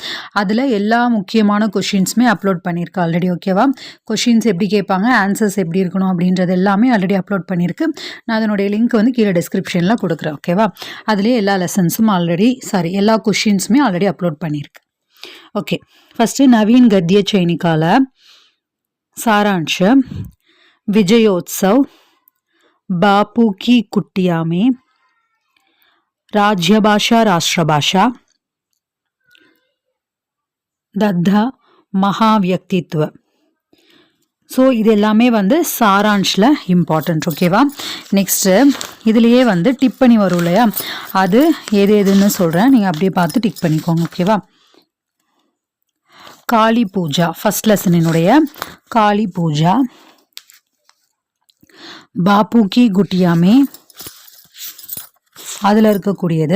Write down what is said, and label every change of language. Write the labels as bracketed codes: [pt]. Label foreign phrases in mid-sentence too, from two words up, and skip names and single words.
[ta] அதில் எல்லா முக்கியமான கொஷின்ஸுமே அப்லோட் பண்ணியிருக்கு ஆல்ரெடி. ஓகேவா? கொஷின்ஸ் எப்படி கேட்பாங்க, ஆன்சர்ஸ் எப்படி இருக்கணும் அப்படின்றது எல்லாமே [en] already upload [ta] பண்ணியிருக்கு. நான் அதனுடைய லிங்க் வந்து கீழே டிஸ்கிரிப்ஷனில் கொடுக்குறேன். ஓகேவா? அதுலேயே எல்லா லெசன்ஸும் எல்லா கொஷின்ஸுமே [en] already upload [ta] பண்ணியிருக்கு. [en] okay, first [hi] नवीन गद्य संकलन सारांश, विजयोत्सव, बापू की कुटिया में, राज्यभाषा राष्ट्रभाषा, दद्धा महाव्यक्तित्व. [ta] ஸோ இது எல்லாமே வந்து சாரான்ஷில் இம்பார்ட்டன்ட். ஓகேவா? நெக்ஸ்ட்டு இதுலேயே வந்து டிக் பண்ணி வரும் இல்லையா, அது எது எதுன்னு சொல்கிறேன், நீங்கள் அப்படியே பார்த்து டிக் பண்ணிக்கோங்க. ஓகேவா? காளி பூஜா, [en] first lesson [ta] காளி பூஜா, [hi] बापू की कुटिया में, [ta] அதில் இருக்கக்கூடியது.